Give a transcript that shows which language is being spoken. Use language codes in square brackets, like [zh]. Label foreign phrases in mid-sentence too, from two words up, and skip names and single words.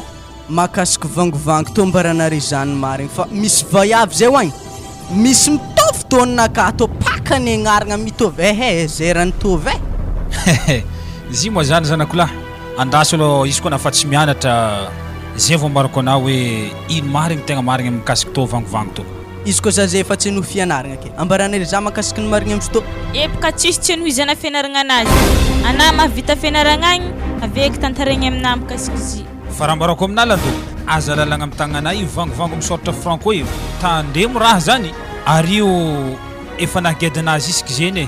[mg] Makasiky vangovango to mbaranare zany marigny fa misy vaiavy zay hoagny. Misy mitovy taonaka to pakany agnaragna mitovy zay raha nitovy zy moa zany zanako lahy andaso aloha izy koa nafa tsy mianatra zay vao ambarako anao hoe ino marigny tegna marigny mikasiky to vangovango to. Izy koa zay efa tsy no fianaragna ke ambaranare za makasiky ny marigny amzy to. Epaka tsisy tsy nohizana fianaragna anazy. Ana mahavita fianaragna agny aveky tantaregny aminah mikasiky izy. Fa raha mbarako aminalando aza lalagna amin'ny tagnana io vangovango misoratra franco io tandremo raha zany ary io efa nahagedanazy isika zeny